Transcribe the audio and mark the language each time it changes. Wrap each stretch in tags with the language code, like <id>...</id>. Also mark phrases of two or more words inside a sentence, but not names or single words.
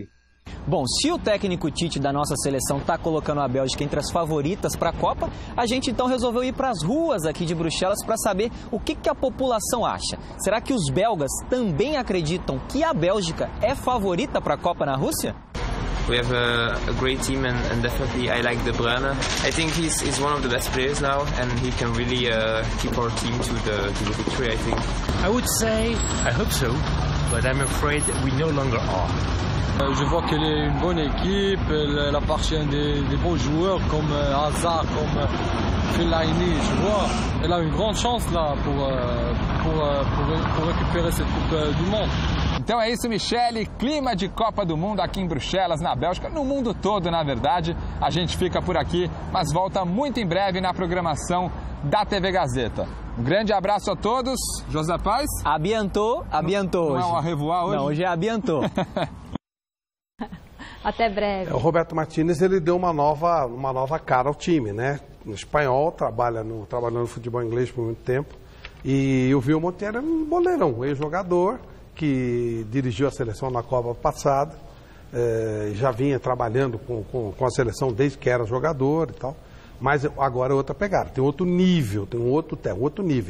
<pt>Bom, se o técnico Tite da nossa seleção está colocando a Bélgica entre as favoritas para a Copa, a gente então resolveu ir para as ruas aqui de Bruxelas para saber o que a população acha. Será que os belgas também acreditam que a Bélgica é favorita para a Copa na Rússia?</pt> <en>We have a great team and definitely I like De Bruyne. I think he's one of the best players now and he can really keep our team to the victory, I think. I would say I hope so, but I'm afraid we no longer are.</en> <fr>Je vois qu'elle est une bonne équipe, elle appartient des bons joueurs comme Hazard, comme Fellaini, tu vois. Elle a une grande chance là pour récupérer cette Coupe du Monde.</fr> <pt>Então é isso, Michele, clima de Copa do Mundo aqui em Bruxelas, na Bélgica, no mundo todo, na verdade. A gente fica por aqui, mas volta muito em breve na programação da TV Gazeta. Um grande abraço a todos. José Paz?</pt> <fr>A bientôt</fr> <pt>Não é um</pt> <fr>au revoir</fr> <pt>hoje? Não, hoje é</pt> <fr>a bientôt.</fr> <pt>Até breve. O Roberto Martínez, ele deu uma nova cara ao time, né? No espanhol, trabalhando no futebol inglês por muito tempo. E o Wilmot era um boleirão, um ex-jogador que dirigiu a seleção na Copa passada, já vinha trabalhando com a seleção desde que era jogador e tal, mas agora é outra pegada, tem outro nível, tem um outro nível.</pt>